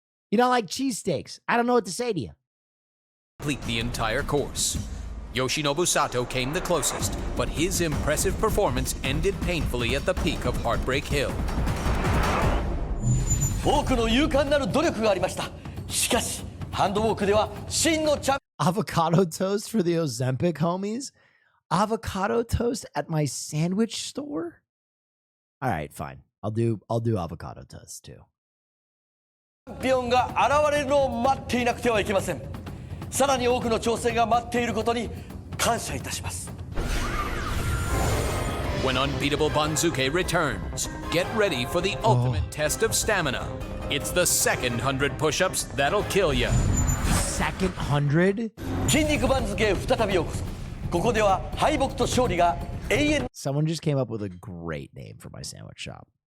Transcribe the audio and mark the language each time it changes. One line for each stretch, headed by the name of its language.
English: You don't like cheesesteaks. I don't know what to say to you. Complete the entire course. Yoshinobu Sato came the closest, but his impressive performance ended painfully at the peak of Heartbreak Hill.
Japanese: 多くの勇敢なる努力がありました。しかし、ハンドウォークでは真のチャン
English: Avocado toast for the Ozempic homies? Avocado toast at my sandwich store? All right, fine. I'll do avocado toast too.
Japanese: チャンピオンが現れるのを待っていなくてはいけません。さらに多くの挑戦が待っていることに感謝いたします。
English: When Unbeatable Banzuke returns, get ready for the ultimate test of stamina. It's the second 100 push-ups that'll kill you. Second 100?
Japanese: 筋肉番付へ再びようこそ。ここでは敗北と勝利が永遠。
English: Someone just came up with a great name for my sandwich shop.